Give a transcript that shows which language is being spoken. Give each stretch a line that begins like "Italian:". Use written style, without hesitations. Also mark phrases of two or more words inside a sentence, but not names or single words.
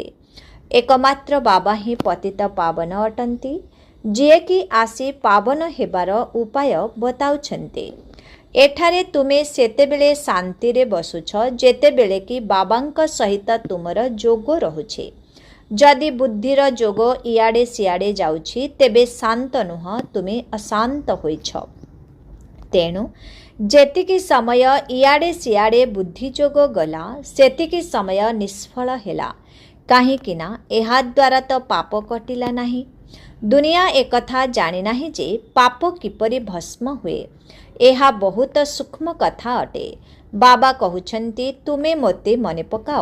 Odia: ଏକମାତ୍ର ବାବା ହିଁ ପତିତ ପାବନ ଅଟନ୍ତି ଯେ କି ଆସି ପାବନ ହେବାର ଉପାୟ ବତାଉଛନ୍ତି। ଏଠାରେ ତୁମେ ସେତେବେଳେ ଶାନ୍ତି ରେ ବସୁଛ ଯେତେବେଳେ କି ବାବାଙ୍କ ସହିତ ତୁମର ଯୋଗ ରହୁଛି। ଯଦି ବୁଦ୍ଧିର ଯୋଗ ଇଆଡ଼େ ସିଆଡ଼େ ଯାଉଛି ତେବେ ଶାନ୍ତ ନୁହଁ ତୁମେ ଅଶାନ୍ତ ହେଉଛ। तेणु ଯେତିକି ସମୟ ଇଆଡ଼େ ସିଆଡ଼େ ବୁଦ୍ଧିଯୋଗ ଗଲା ସେତିକି ସମୟ ନିଷ୍ଫଳ ହେଲା। କାହିଁକି ନା ଏହାଦ୍ୱାରା ତ ପାପ କଟିଲା ନାହିଁ। ଦୁନିଆ ଏକଥା ଜାଣିନାହିଁ ଯେ ପାପ କିପରି ଭସ୍ମ ହୁଏ। ଏହା ବହୁତ ସୂକ୍ଷ୍ମ କଥା ଅଟେ। ବାବା କହୁଛନ୍ତି ତୁମେ ମୋତେ ମନେ ପକାଅ।